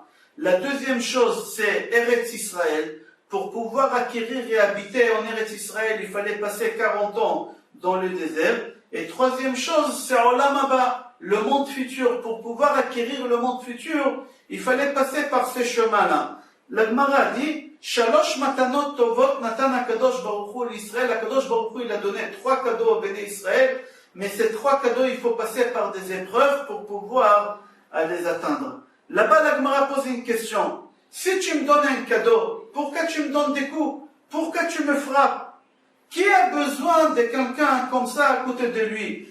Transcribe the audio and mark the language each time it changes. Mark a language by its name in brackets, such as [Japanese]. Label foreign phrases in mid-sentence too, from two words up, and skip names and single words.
[French] La deuxième chose, c'est Eretz Israël. Pour pouvoir acquérir et habiter en Eretz Israël, il fallait passer 40 ans dans le désert. Et troisième chose, c'est [Hebrew] עולם הבא, [French] le monde futur. Pour pouvoir acquérir le monde futur, il fallait passer par ce chemin-là. La Gemara dit, [Hebrew] שלוש מתנות טובות נתן הקדוש ברוך הוא לישראל. הקדוש ברוך הוא, [French] il a donné 3 cadeaux au Béné Israël. Mais ces 3 cadeaux, il faut passer par des épreuves pour pouvoir les atteindre. Là-bas, la Gemara pose une question. Si tu me donnes un cadeau, pourquoi tu me donnes des coups? Pourquoi tu me frappes? Qui a besoin de quelqu'un comme ça à côté de lui?